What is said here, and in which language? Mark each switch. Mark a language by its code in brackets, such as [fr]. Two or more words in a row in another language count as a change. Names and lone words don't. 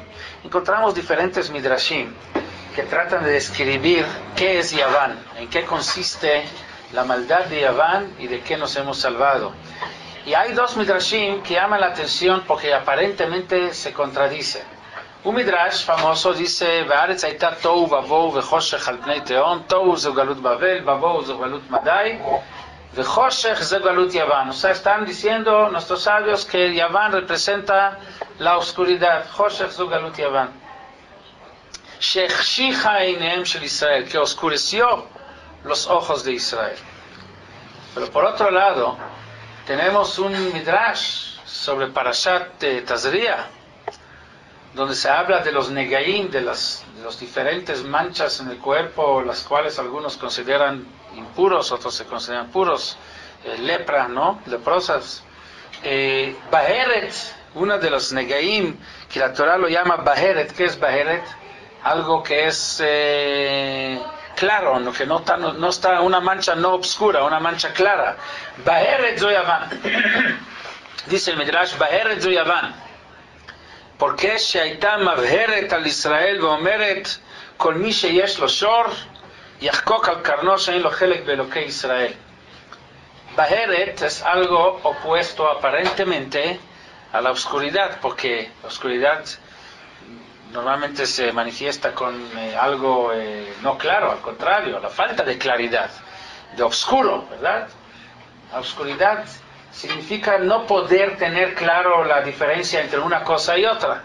[es] Encontramos diferentes midrashim que tratan de describir qué es Yavan, en qué consiste la maldad de Yavan y de qué nos hemos salvado. Y hay 2 midrashim que llaman la atención porque aparentemente se contradicen. Un midrash famoso dice: [he] "בארץ היתה תהו ובהו וחשך על פני תהום, תהו זה גלות בבל, ובהו זה גלות מדי, וחשך זה גלות יון". [es] O sea, están diciendo nuestros sabios que Yavan representa la oscuridad, [he] חשך זה גלות יון. שהחשיכה עיניהם של ישראל, [es] que oscureció los ojos de Israel. Pero por otro lado, tenemos un midrash sobre Parashat Tazria, donde se habla de los negaim, de los diferentes manchas en el cuerpo, las cuales algunos consideran impuros, otros se consideran puros, lepra, ¿no? Leprosas. Baheret, una de los negaim, que la Torah lo llama Baheret. ¿Qué es Baheret? Algo que es claro, que no está una mancha no obscura, una mancha clara. [he] בהרת זו יון. [es] Dice el Midrash, [he] בהרת זו יון. porque שהייתה מבהרת על ישראל ואומרת כל מי שיש לו שור יחקוק על קרנו שאין לו חלק באלוקי ישראל. [es] Baheret es algo opuesto aparentemente a la oscuridad, porque la oscuridad normalmente se manifiesta con algo no claro, al contrario, la falta de claridad, de oscuro, ¿verdad? La oscuridad significa no poder tener claro la diferencia entre una cosa y otra.